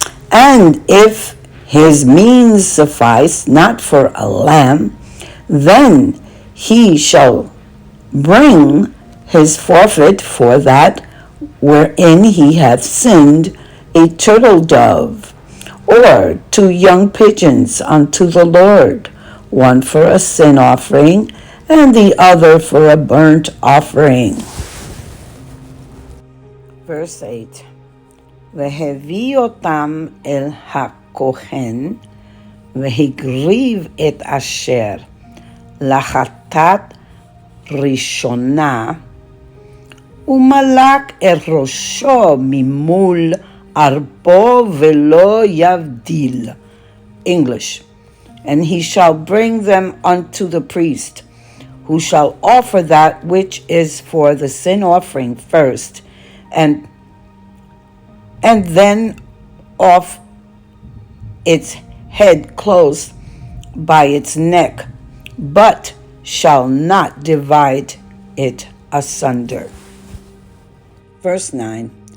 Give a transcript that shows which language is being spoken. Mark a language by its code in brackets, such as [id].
[en] And if his means suffice not for a lamb, then he shall bring his forfeit for that wherein he hath sinned, a turtle dove, or 2 young pigeons unto the Lord, one for a sin offering, and the other for a burnt offering. Verse 8. [he] והביא אותם אל הכהן, והקריב את אשר לחטאת ראשונה, ומלק את ראשו ממול ארבו ולא יבדיל. [en] English. And he shall bring them unto the priest, who shall offer that which is for the sin offering first, and then off its head close by its neck, but shall not divide it asunder. Verse 9.